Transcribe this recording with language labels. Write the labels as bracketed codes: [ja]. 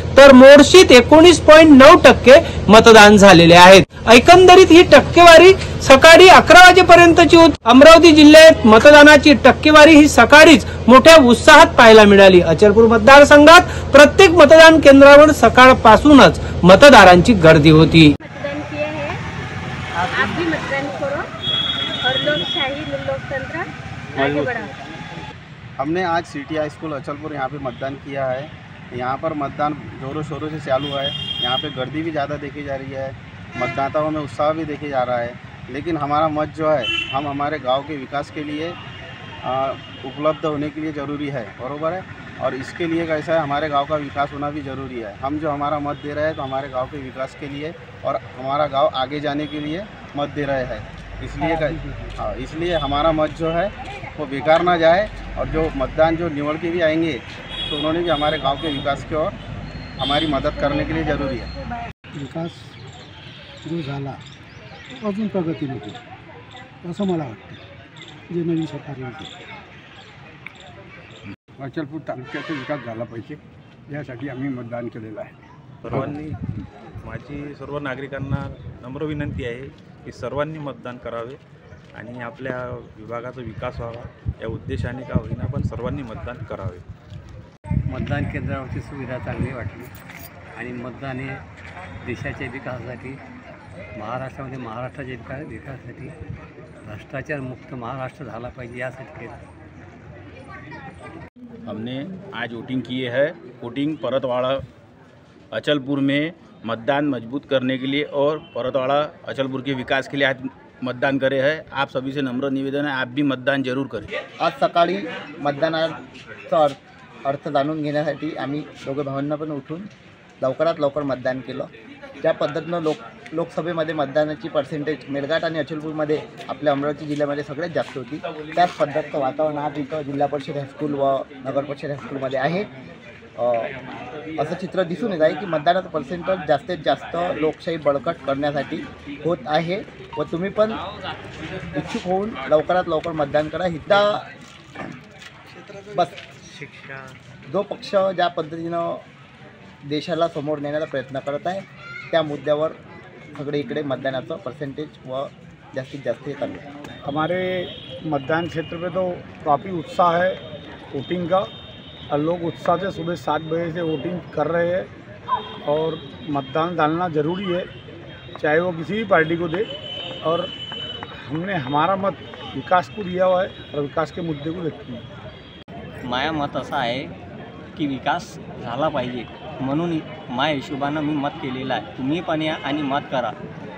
[mr] तर मोर्शीत 19.9% मतदान झालेले आहेत। एकंदरीत ही टक्केवारी सकाळी 11 वाजेपर्यंतची होती। अमरावती जिल्ह्यात मतदानाची टक्केवारी ही सकाळीच मोठ्या उत्साहात पाहायला मिळाली। अचलपूर मतदारसंघात प्रत्येक मतदान केंद्रावर सकाळपासूनच मतदारांची गर्दी होती। [hi] आप भी मतदान करो और लोकशाही लोकतंत्र आगे बढ़ाओ। हमने आज सिटी हाई स्कूल अचलपुर यहाँ पे मतदान किया है। यहाँ पर मतदान जोरों शोरों से चालू है। यहाँ पे गर्दी भी ज़्यादा देखी जा रही है, मतदाताओं में उत्साह भी देखे जा रहा है। लेकिन हमारा मत जो है हम हमारे गांव के विकास के लिए उपलब्ध होने के लिए ज़रूरी है, बरोबर है। और इसके लिए कैसा है, हमारे गांव का विकास होना भी ज़रूरी है। हम जो हमारा मत दे रहे हैं तो हमारे गांव के विकास के लिए और हमारा गांव आगे जाने के लिए मत दे रहे हैं। इसलिए हमारा मत जो है वो बेकार ना जाए। और जो मतदान जो निवड़ के भी आएंगे तो उन्होंने भी हमारे गांव के विकास की ओर हमारी मदद करने के लिए ज़रूरी है। [mr] विकास जो झाला अजून प्रगती नको असं मला वाटतं, जे नवीन सरकार येते। अचलपूर तालुक्याचा विकास झाला पाहिजे यासाठी आम्ही मतदान केलेलं आहे। सर्वांनी, माझी सर्व नागरिकांना नम्र विनंती आहे की सर्वांनी मतदान करावे आणि आपल्या विभागाचा विकास व्हावा या उद्देशाने का होईना पण सर्वांनी मतदान करावे। मतदान केंद्रावरची सुविधा चांगली वाटली आणि मतदान हे देशाच्या विकासासाठी, महाराष्ट्रामध्ये महाराष्ट्राच्या विकासासाठी भ्रष्टाचार मुक्त महाराष्ट्र झाला पाहिजे यासाठी केलं। [hi] हमने आज वोटिंग किए है। वोटिंग परतवाड़ा अचलपुर में मतदान मजबूत करने के लिए और परतवाड़ा अचलपुर के विकास के लिए आज मतदान करे हैं। आप सभी से नम्र निवेदन है, आप भी मतदान जरूर करें। [mr] आज सकाळी मतदानाचा अर्थ जाणून घेण्यासाठी आम्ही दोघे भावांना पण उठून लवकरात लवकर मतदान केलं। त्या पद्धतीनं लोकसभेमध्ये मतदानाची पर्सेंटेज मेळघाट आणि अचलपूरमध्ये आपल्या अमरावती जिल्ह्यामध्ये सगळ्यात जास्त होती। त्याच पद्धतीचं वातावरण आज इथं जिल्हा परिषद हायस्कूल व नगर परिषद हायस्कूलमध्ये आहे। असं चित्र दिसून येत आहे की मतदानाचं पर्सेंटेज जास्तीत जास्त लोकशाही बळकट करण्यासाठी होत आहे व तुम्ही पण इच्छुक होऊन लवकरात लवकर मतदान करा। इथं बस जो पक्ष ज्या पद्धतीनं देशाला समोर नेण्याचा प्रयत्न करत आहे त्या मुद्द्यावर सगळे इकडे मतदानाचं पर्सेंटेज व जास्तीत जास्त चालू है। [hi] हमारे मतदान क्षेत्र में तो काफ़ी उत्साह है वोटिंग का, और लोग उत्साह से सुबह 7 बजे से वोटिंग कर रहे हैं। और मतदान डालना ज़रूरी है, चाहे वो किसी भी पार्टी को दे। और हमने हमारा मत विकास को दिया हुआ है और विकास के मुद्दे को देखते हैं। [mr] माझं मत असं आहे की विकास झाला पाहिजे, म्हणून माझ्या हिशोबानं मी मत केलेलं आहे। तुम्ही पण या आणि मत करा।